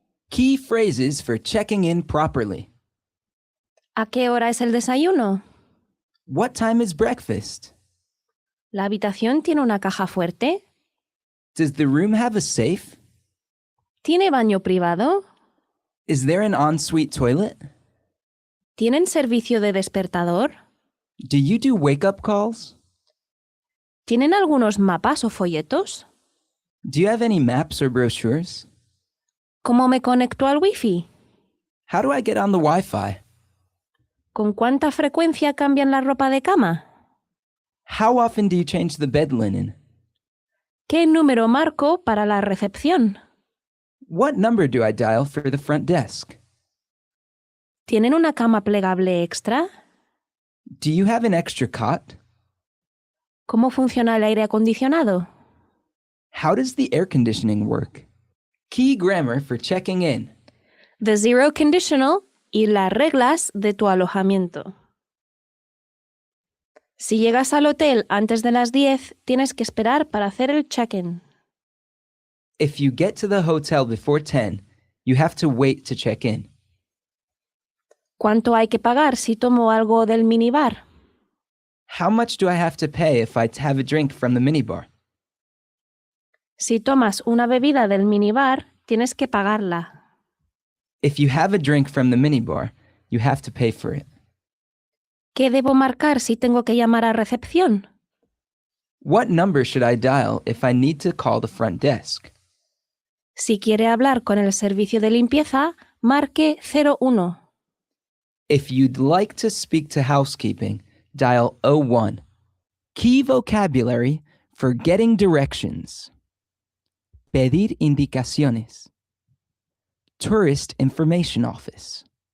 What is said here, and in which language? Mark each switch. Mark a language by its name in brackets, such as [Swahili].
[English] Key phrases for checking in properly. [Spanish] ¿A qué hora es el desayuno? [English] What time is breakfast? [Spanish] ¿La habitación tiene una caja fuerte? [English] Does the room have a safe? [Spanish] ¿Tiene baño privado? [English] Is there an ensuite toilet? [Spanish] ¿Tienen servicio de despertador? [English] Do you do wake-up calls? [Spanish] ¿Tienen algunos mapas o folletos? [English] Do you have any maps or brochures? [Spanish] ¿Cómo me conecto al Wi-Fi? [English] How do I get on the Wi-Fi? [Spanish] ¿Con cuánta frecuencia cambian la ropa de cama? [English] How often do you change the bed linen? [Spanish] ¿Qué número marco para la recepción? [English] What number do I dial for the front desk? [Spanish] ¿Tienen una cama plegable extra? [English] Do you have an extra cot? [Spanish] ¿Cómo funciona el aire acondicionado? [English] How does the air conditioning work? Key grammar for checking in. The zero conditional [Spanish] y las reglas de tu alojamiento. Si llegas al hotel antes de las 10, tienes que esperar para hacer el check-in. [English] If you get to the hotel before 10, you have to wait to check in. [Spanish] ¿Cuánto hay que pagar si tomo algo del minibar? [English] How much do I have to pay if I have a drink from the minibar? [Spanish] Si tomas una bebida del minibar, tienes que pagarla. [English] If you have a drink from the minibar, you have to pay for it. [Spanish] ¿Qué debo marcar si tengo que llamar a recepción? [English] What number should I dial if I need to call the front desk? [Spanish] Si quiere hablar con el servicio de limpieza, marque 01. [English] If you'd like to speak to housekeeping, dial 01. Key vocabulary for getting directions. [Spanish] Pedir indicaciones. [English] Tourist Information Office.